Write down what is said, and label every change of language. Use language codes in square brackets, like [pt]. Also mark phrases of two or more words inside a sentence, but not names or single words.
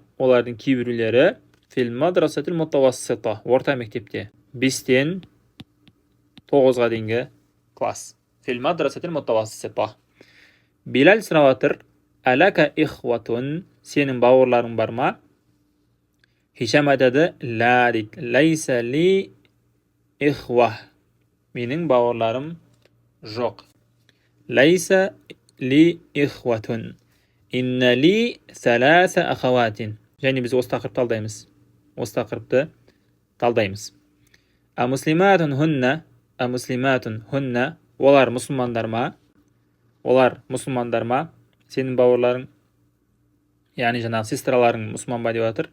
[kk] Олардың кейбіреулері [ar] في المدرسة المتوسطة. [kk] Орта мектепте. 5-тен 9-ға дейінгі класс. [ar] في المدرسة المتوسطة. [kk] Белал сұрап жатыр, [ar] ألك إخوة. [kk] Сенің бауырларың бар ма? Хишам айтады, ла дейді. [ar] ليس لي إخوة. [kk] Менің бауырларым жоқ. [ar] ليس لي إخوة. إن لي ثلاث أخوات. [kk] Және біз осы тақырыпты талдаймыз. Осы тақырыпты талдаймыз. [ar] أمسلمات هن. أمسلمات هن. [kk] Олар мұсылмандар ма? Олар мұсылмандар ма? Сенің бауырларың, яғни жаңағы сестраларың мұсылман ба деп жатыр.